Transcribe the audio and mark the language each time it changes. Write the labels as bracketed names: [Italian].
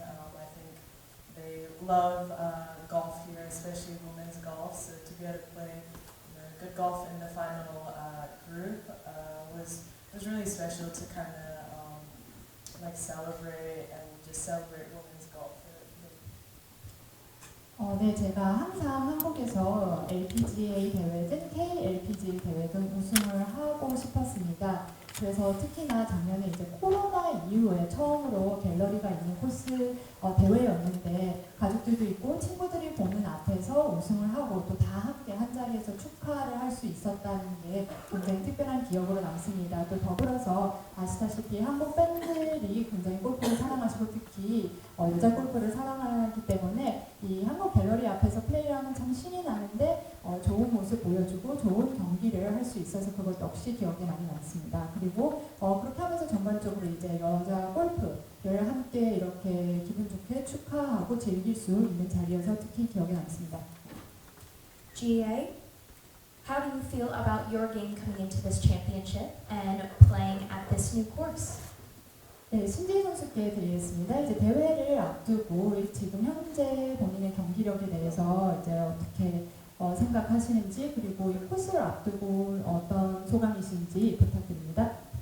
[English] I think they love golf here, especially women's golf. So to be able to play good golf in the final group was really special to kind of celebrate and just celebrate women's golf. [Korean] 네, 제가 항상 한국에서 LPGA 대회든 KLPGA 대회든 우승을 하고 싶었습니다. 그래서 특히나 작년에 이제 코로나 이후에 처음으로 갤러리가 있는 코스 대회였는데 가족들도 있고 친구들이 보는 앞에서 우승을 하고 또 다 함께 한 자리에서 축하를 할 수 있었다는 게 굉장히 특별한 기억으로 남습니다. 또 더불어서 아시다시피 한국 팬들이 굉장히 골프를 사랑하시고 특히 여자 골프를 사랑하기 때문에 이 한국 갤러리 앞에서 플레이를 하면 참 신이 나는데 좋은 모습 보여주고 좋은 경기를 할 수 있어서 그것 역시 기억에 많이 남습니다. 그리고 그렇게 하면서 전반적으로 이제 여자 골프를 함께 이렇게 기분 좋게 축하하고 즐길 수 있는 자리여서 특히 기억에 남습니다. [English] GA, how do you feel about your game coming into this championship and playing at this new course? [Korean] 네, 신지희 선수께 드리겠습니다. 이제 대회를 앞두고 지금 현재 본인의 경기력에 대해서 이제 어떻게 생각하시는지 그리고 이 코스를 앞두고 어떤 소감이신지 부탁드립니다.